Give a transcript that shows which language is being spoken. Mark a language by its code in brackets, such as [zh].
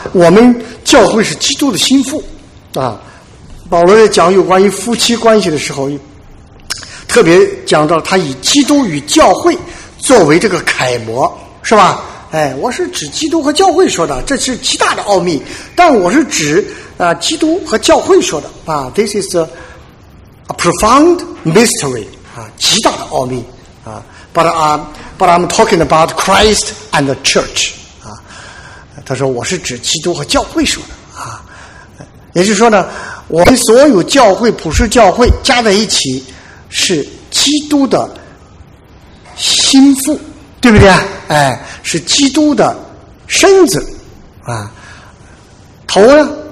[zh] 我们教会是基督的心腹啊。保罗在讲有关于夫妻关系的时候，特别讲到他以基督与教会作为这个楷模，是吧？哎，我是指基督和教会说的，这是极大的奥秘。但我是指啊，基督和教会说的啊 ， [en] This is a profound mystery [zh] 啊，极大的奥秘啊。 [en] But I'm talking about Christ and the Church 啊。 [zh] 他说我是指基督和教会说的啊，也就是说呢，我们所有教会、普世教会加在一起是基督的心腹，对不对？哎，是基督的身子啊，头呢？